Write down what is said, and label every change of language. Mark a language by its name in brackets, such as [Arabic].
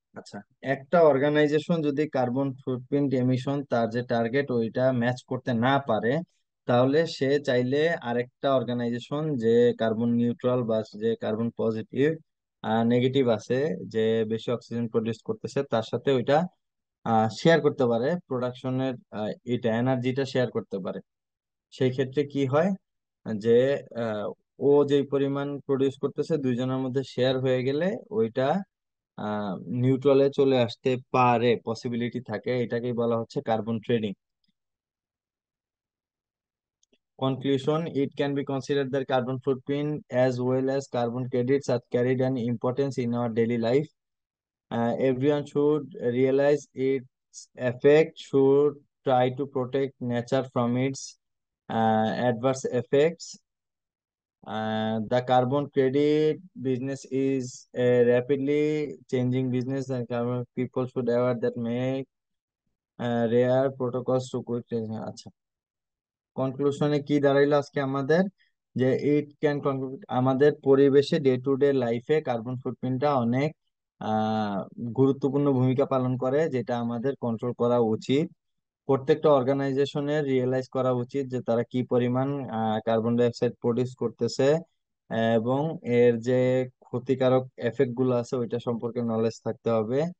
[Bangla] আচ্ছা, একটা অর্গানাইজেশন যদি কার্বন ফুটপ্রিন্ট এমিশন তার যে টার্গেট ওইটা ম্যাচ করতে না পারে, তাহলে সে চাইলে আরেকটা অর্গানাইজেশন যে কার্বন নিউট্রাল বা যে কার্বন পজিটিভ নেগেটিভ আছে, যে বেশি অক্সিজেন প্রডিউস করতেছে, তার সাথে ওইটা শেয়ার করতে পারে প্রোডাকশনের, এটা এনার্জিটা শেয়ার করতে পারে। সেই ক্ষেত্রে কি হয় যে আহ, ও যেই পরিমাণ প্রডিউস করতেছে দুইজনের মধ্যে শেয়ার হয়ে গেলে ওইটা নিউট্রালে চলে আসতে পারে, পসিবিলিটি থাকে। এটাকেই বলা হচ্ছে carbon trading. [English] Conclusion: it can be considered that carbon footprint as well as carbon credits are carried an importance in our daily life. Everyone should realize its effect, should try to protect nature from its adverse effects. The carbon credit business is a rapidly changing business, and carbon people should aware that make rare protocols to quick. [Bangla] আচ্ছা, কনক্লুশনে কি দাঁড়াইলো আজকে আমাদের, যে it can আমাদের পরিবেশে day to day লাইফে carbon ফুটপ্রিন্টটা অনেক আহ গুরুত্বপূর্ণ ভূমিকা পালন করে, যেটা আমাদের কন্ট্রোল করা উচিত। প্রত্যেকটা অর্গানাইজেশনের রিয়েলাইজ করা উচিত যে তারা কি পরিমাণ কার্বন ডাই অক্সাইড প্রডিউস করতেছে, এবং এর যে ক্ষতিকারক এফেক্ট গুলো আছে ওইটা সম্পর্কে নলেজ থাকতে হবে।